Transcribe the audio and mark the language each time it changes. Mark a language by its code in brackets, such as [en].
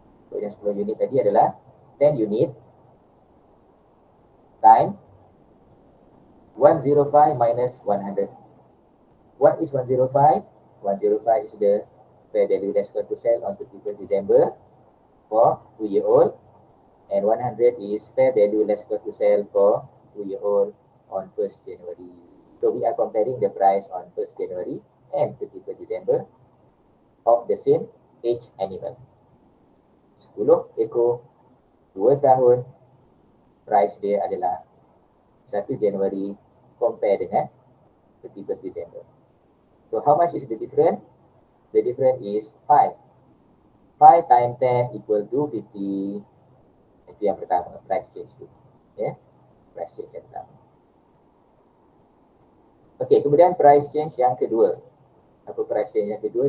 [ms] Untuk yang 10 unit tadi adalah 10 unit time 105 minus 100. [en] What is 105? 105 is the fair value less cost to sell on 31st December for 2-year-old, and 100 is fair value less cost to sell for 2-year-old on 1st January. So we are comparing the price on 1st January and 31st December of the same age animal. [ms] 10 ekor, 2 tahun, price dia adalah 1 Januari compare dengan 31st December. [en] So how much is the difference? The difference is 5. 5 times 10 equal to 50. [ms] Itu yang pertama, price change tu. Price change yang pertama. Okay, kemudian price change yang kedua. Apa price change yang kedua?